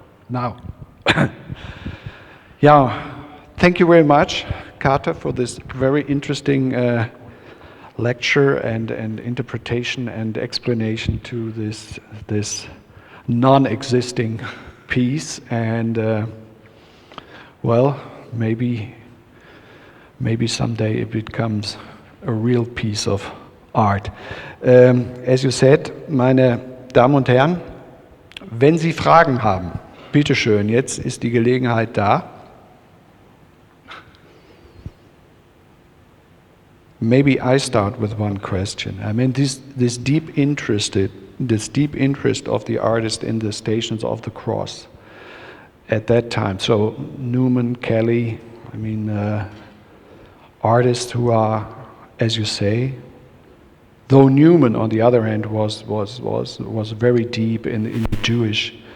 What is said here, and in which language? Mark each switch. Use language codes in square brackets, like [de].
[en] Now, yeah, thank you very much, Carter, for this very interesting lecture and interpretation and explanation to this non-existing piece. And well, maybe someday it becomes a real piece of art. As you said, [de] meine Damen und Herren, wenn Sie Fragen haben, bitte schön, jetzt ist die Gelegenheit da. [en] Maybe I start with one question. I mean, this deep interest of the artist in the Stations of the Cross at that time. So Newman, Kelly, I mean, artists who are, as you say, though Newman, on the other hand, was very deep in the Jewish